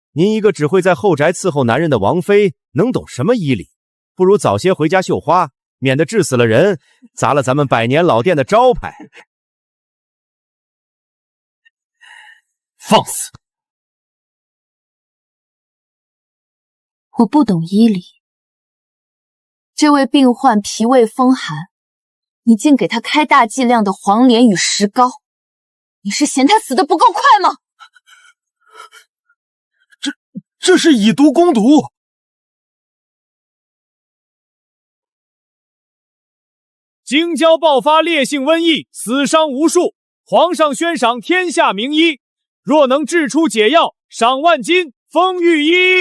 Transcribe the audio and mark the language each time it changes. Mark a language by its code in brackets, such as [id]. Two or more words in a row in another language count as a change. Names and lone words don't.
[zh] 您一個只會在後宅伺候男人的王妃，能懂什麼醫理？不如早些回家繡花，免得治死了人，砸了咱們百年老店的招牌。放肆！我不懂醫理。這位病患脾胃風寒，你竟給他開大劑量的黃連與石膏，你是嫌他死得不夠快嗎？這是以毒攻毒。京郊爆發烈性瘟疫，死傷無數，皇上宣賞天下名醫，若能製出解藥，賞萬金，封御醫。